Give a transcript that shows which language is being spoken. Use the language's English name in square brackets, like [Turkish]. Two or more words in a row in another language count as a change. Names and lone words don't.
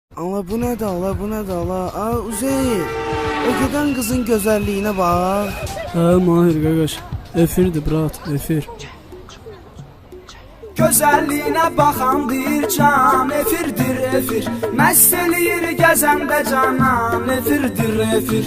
[Turkish] Allah bu ne de Allah bu ne de Allah. Aa Uzeyir. O giden kızın güzelliğine bak. [Azerbaijani] Hə, Mahir qardaş. Efirdir, brat, efir. Gözəlliyinə baxan deyir can, efirdir efir. Məst eləyir gəzəndə canan, efirdir efir.